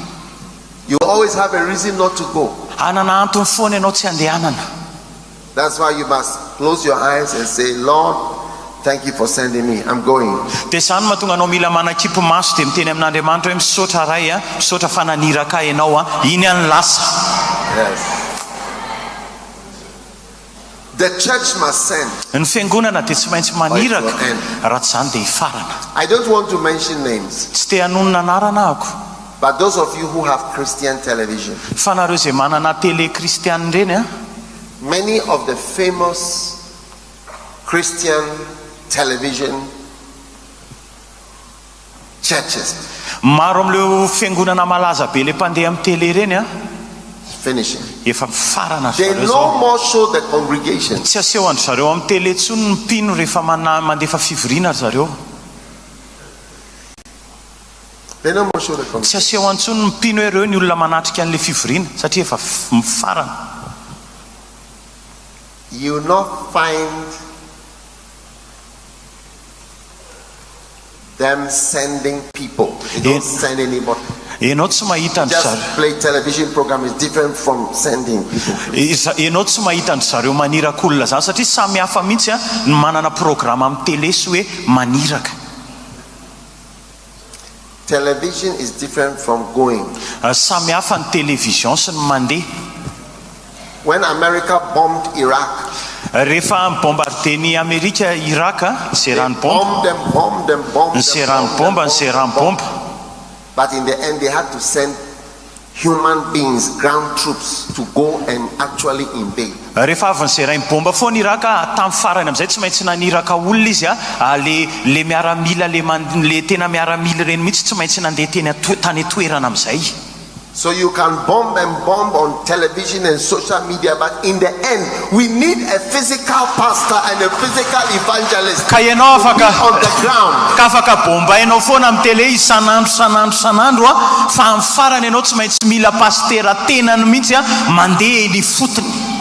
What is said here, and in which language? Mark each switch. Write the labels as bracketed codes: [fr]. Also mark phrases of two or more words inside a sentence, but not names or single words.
[en] You always have a reason not to go. [mg] Anana antony foana ianao tsy andehanana. [en] That's why you must close your eyes and say, Lord, thank you for sending me. I'm going. [mg] Dia zany mahatonga anao mila manakipy maso dia miteny amin'Andriamanitra hoe misaotra ray misaotra fananiraka ianao iny any lasa. [en] Yes. The church must send. [mg] Ny fiangonana dia tsy maintsy maniraka raha tsy zany dia hifarana. [en] I don't want to mention names. [mg] Tsy te hanonona anarana ako. [en] But those of you who have Christian television, [mg] fa nareo zay manana télé kristiana reny [en] many of the famous Christian television churches, [mg] maro am'leo fiangonana malaza be le mpandeha amin'ny télé reny [en] finishing. [mg] efa mifarana [en] They no more show the congregation. [mg] Tsy aseho andro zareo amin'ny télé tsony ny mpino rehefa mandefa fivoriana zareo. [en] They no more show the [mg] Tsy aseho antsony mpino ireo ny olona manatrika an'le fivoriana satria efa mifarana. [en] You will not find them sending people. They don't send anybody. [mg] Enao tsy mahita ny [en] Just play television program is different from sending people. [mg] Enao tsy mahita ny zareo manirakolona zany satria samy hafa mihitsy ny manana programa amin'ny télé sy hoe maniraka. [en] Television is different from going. [mg] Samy hafa ny télévision sy ny mandeha. [en] When America bombed Iraq, [mg] rehefa bombardeny Amerika Iraka, serany [en] bomb them. [mg] serany bomba. [en] But in the end, they had to send human beings, ground troops, to go and actually invade. [mg] Rehefa avy nyzerainy bomba foana Iraka tamin'ny farany amin'izay tsy maintsy naniraka olona izy le miaramila le tena miaramila reny mihitsy tsy maintsy nandeha tany toerana amin'izay. [en] So you can bomb on television and social media, but in the end, we need a physical pastor and a physical evangelist [mg] ka ianao [en] on the ground. [mg] Ka afaka bombainao foana amin'ny télé isanandro fa amin'ny farany ianao tsy maintsy mila pastera tenany mihitsy mandeha eny fotony.